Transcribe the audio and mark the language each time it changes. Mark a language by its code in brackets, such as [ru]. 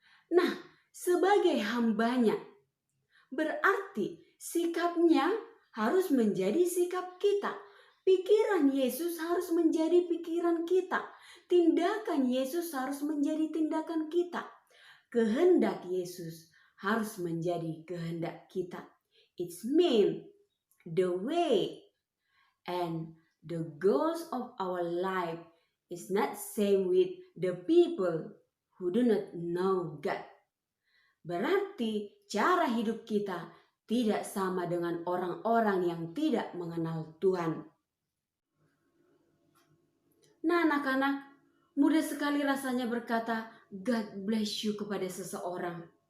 [id] Nah, sebagai hambanya, berarti sikapnya harus menjadi sikap kita. Pikiran Yesus harus menjadi pikiran kita. Tindakan Yesus harus menjadi tindakan kita. Kehendak Yesus harus menjadi kehendak kita. [en] It's mean the way and the goals of our life is not same with the people who do not know God. [id] Berarti cara hidup kita tidak sama dengan orang-orang yang tidak mengenal Tuhan. Nah, anak-anak, mudah sekali rasanya berkata [en] God bless you [id] kepada seseorang.